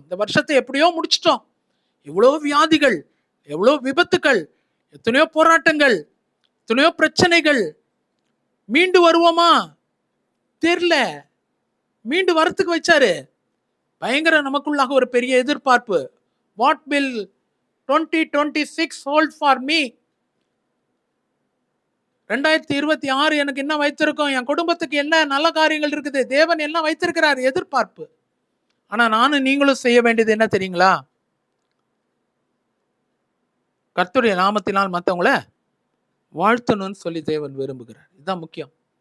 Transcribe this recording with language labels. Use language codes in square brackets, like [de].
[ta] இந்த வருஷத்தை எப்படியோ முடிச்சிட்டோம். எவ்வளோ வியாதிகள், எவ்வளோ விபத்துக்கள், எத்தனையோ போராட்டங்கள், எத்தனையோ பிரச்சனைகள். மீண்டு வருவோமா தெரியல. மீண்டு வரத்துக்கு வச்சாரு. பயங்கர நமக்குள்ளாக ஒரு பெரிய எதிர்பார்ப்பு. [en] What will 2026 hold for me? [ta] 2026 எனக்கு என்ன வைத்திருக்கோம், என் குடும்பத்துக்கு என்ன நல்ல காரியங்கள் இருக்குது, தேவன் என்ன வைத்திருக்கிறார், எதிர்பார்ப்பு. ஆனா நானும் நீங்களும் செய்ய வேண்டியது என்ன தெரியுங்களா? கர்த்தருடைய நாமத்தினால் மற்றவங்கள வாழ்த்தணும்னு சொல்லி தேவன் விரும்புகிறார். இதுதான் முக்கியம்.